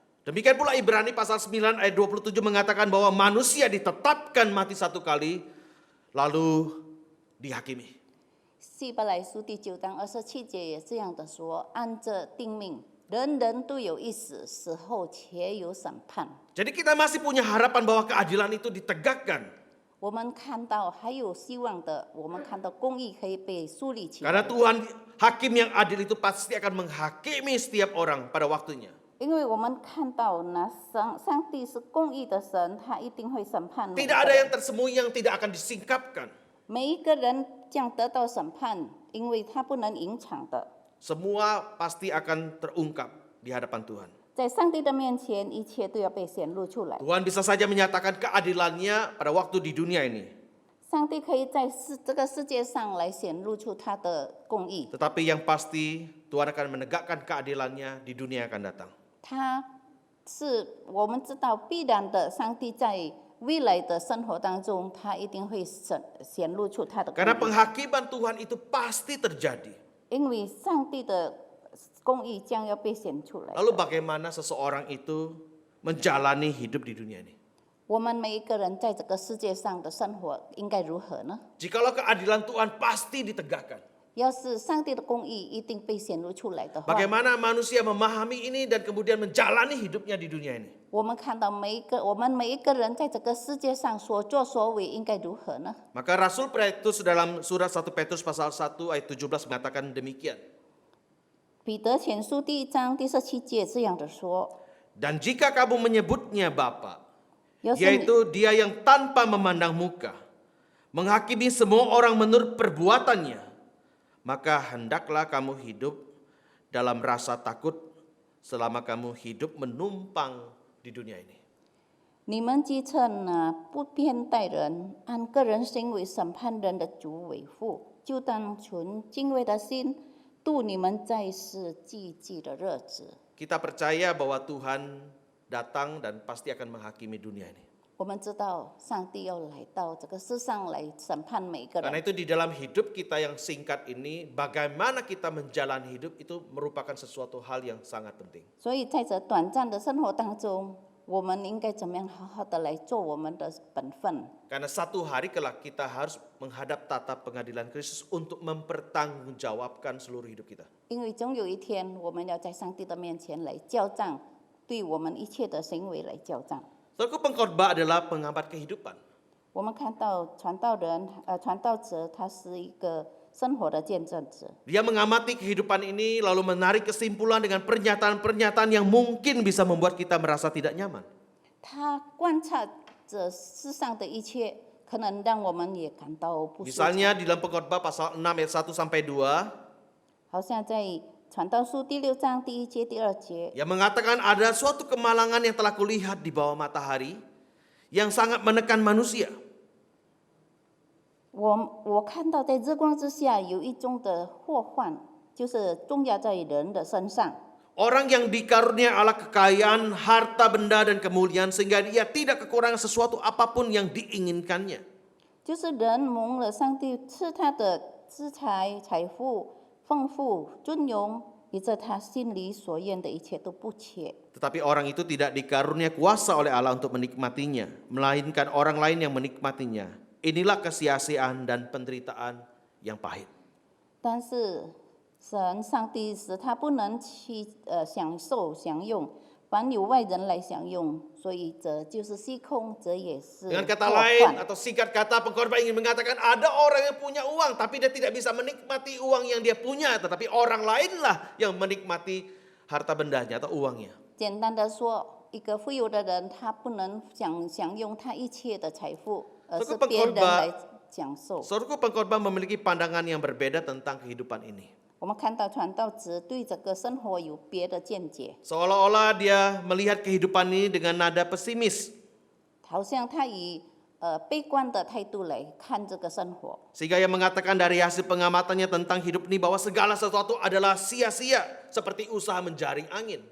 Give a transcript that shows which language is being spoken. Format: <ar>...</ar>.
<id>Demikian pula Ibrani pasal 9 ayat 27 mengatakan bahwa manusia ditetapkan mati satu kali lalu dihakimi.</id> <zh>希伯来书第9章27节也这样的说：按着定命，人人都有一死，死后且有审判。</zh> <id>Jadi kita masih punya harapan bahwa keadilan itu ditegakkan.</id> <zh>我们看到还有希望的，我们看到公义可以被树立起</zh> <id>Karena</id> <zh>来。</zh> <id>Tuhan hakim yang adil itu pasti akan menghakimi setiap orang pada waktunya.</id> <zh>因为我们看到上帝是公义的神，他一定会审判每一</zh> <id>Tidak</id> <zh>个</zh> <id>ada</id> <zh>人</zh> <id>yang tersembunyi yang tidak akan disingkapkan.</id> <zh>每一个人将得到审判，因为他不能隐藏的。</zh> <id>Semua pasti akan terungkap di hadapan Tuhan.</id> <zh>在上帝的面前，一切都要被显露出来。</zh> <id>Tuhan bisa saja menyatakan keadilannya pada waktu di dunia ini.</id> <zh>上帝可以在这个世界上来显露出他的公义，</zh> <id>Tetapi yang pasti Tuhan akan menegakkan keadilannya di dunia yang akan datang.</id> <zh>他是我们知道必然的。上帝在未来的生活当中，他一定会显露出他的公</zh> <id>Karena</id> <zh>义，</zh> <id>penghakiman Tuhan itu pasti terjadi.</id> <zh>因为上帝的公义将要被显出来的。</zh> <id>Lalu bagaimana seseorang itu menjalani hidup di dunia ini?</id> <zh>我们每一个人在这个世界上的生活应该如何呢？</zh> <id>Jikalau keadilan Tuhan pasti ditegakkan.</id> <zh>要是上帝的公义一定被显露出来的话，</zh> <id>Bagaimana manusia memahami ini dan kemudian menjalani hidupnya di dunia ini?</id> <zh>我们看到我们每一个人在这个世界上所作所为应该如何呢？</zh> <id>Maka Rasul Petrus dalam surat 1 Petrus pasal 1 ayat 17 mengatakan demikian.</id> <zh>彼得前书第1章第17节这样的说：</zh> <id>Dan jika kamu menyebutnya Bapa,</id> <zh>要是你</zh> <id>yaitu dia yang tanpa memandang muka, menghakimi semua orang menurut perbuatannya, maka hendaklah kamu hidup dalam rasa takut selama kamu hidup menumpang di dunia ini.</id> <zh>你们既称不偏待人，按个人行为审判人的主为父，就当存敬畏的心，度你们在世积极的日子。</zh> <id>Kita percaya bahwa Tuhan datang dan pasti akan menghakimi dunia ini.</id> <zh>我们知道上帝要来到这个世上来审判每个</zh> <id>Karena</id> <zh>人，</zh> <id>itu di dalam hidup kita yang singkat ini, bagaimana kita menjalani hidup itu merupakan sesuatu hal yang sangat penting.</id> <zh>所以在这短暂的生活当中，我们应该怎么样好好的来做我们的本分？</zh> <id>Karena satu hari kelak kita harus menghadap tata pengadilan Kristus untuk mempertanggungjawabkan seluruh hidup kita.</id> <zh>因为总有一天我们要在上帝的面前来交账，对我们一切的行为来交账。</zh> <id>Saudaraku, pengkhotbah adalah penghambat kehidupan.</id> <zh>我们看到传道者他是一个生活的见证者。</zh> <id>Dia mengamati kehidupan ini lalu menarik kesimpulan dengan pernyataan-pernyataan yang mungkin bisa membuat kita merasa tidak nyaman.</id> <zh>他观察着世上的一切，可能让我们也感到不舒服。</zh> <id>Misalnya di dalam Pengkhotbah pasal 6 ayat 1 sampai 2,</id> <zh>好像在传道书第6章第1节、第2节，</zh> <id>yang mengatakan ada suatu kemalangan yang telah kulihat di bawah matahari yang sangat menekan manusia.</id> <zh>我看到在日光之下有一种的祸患，就是重压在人的身上。</zh> <id>Orang yang dikarunia Allah kekayaan, harta benda dan kemuliaan sehingga dia tidak kekurangan sesuatu apapun yang diinginkannya.</id> <zh>就是人蒙了上帝赐他的资财、财富、丰富、尊荣，以致他心里所愿的一切都不缺。</zh> <id>Tetapi orang itu tidak dikarunia kuasa oleh Allah untuk menikmatinya, melainkan orang lain yang menikmatinya. Inilah kesia-siaan dan penderitaan yang pahit.</id> <zh>但是神上帝使他不能去享受享用，凡有外人来享用，所以这就是虚空，这也是</zh> <id>Dengan</id> <zh>祸</zh> <id>kata lain</id> <zh>患。</zh> <id>atau singkat kata, pengkhotbah ingin mengatakan ada orang yang punya uang tapi dia tidak bisa menikmati uang yang dia punya, tetapi orang lainlah yang menikmati harta bendanya atau uangnya.</id> <zh>简单的说，一个富有的人，他不能享用他一切的财富，而是别人来享受。</zh> <id>Saudaraku, pengkhotbah memiliki pandangan yang berbeda tentang kehidupan ini.</id> <zh>我们看到传道者对这个生活有别的见解，</zh> <id>Seolah-olah dia melihat kehidupan ini dengan nada pesimis.</id> <zh>好像他以悲观的态度来看这个生活。</zh> <id>Sehingga ia mengatakan dari hasil pengamatannya tentang hidup ini bahwa segala sesuatu adalah sia-sia seperti usaha menjaring angin.</id>